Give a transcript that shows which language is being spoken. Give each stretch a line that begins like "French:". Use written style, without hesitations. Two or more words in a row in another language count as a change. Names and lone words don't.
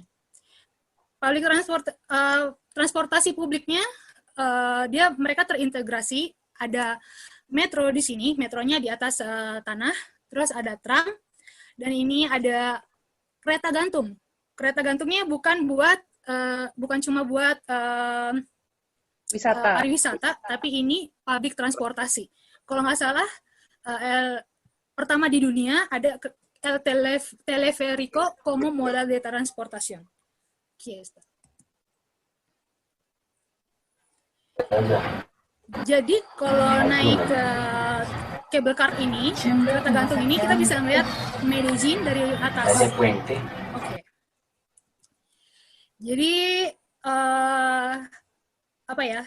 Indonesian: Public transportasi publiknya mereka terintegrasi, ada metro di sini, metronya di atas tanah, terus ada tram, dan ini ada kereta gantung. Kereta gantungnya bukan cuma buat pariwisata, tapi ini public transportasi. Kalau nggak salah, pertama di dunia ada
Spanish: el teleférico como moda de transportación. Aquí está.
Indonesian: Jadi kalau naik ke
English: cable car
Indonesian: ini, kereta gantung ini, kita bisa melihat Medellín dari atas. Oke. Jadi apa ya?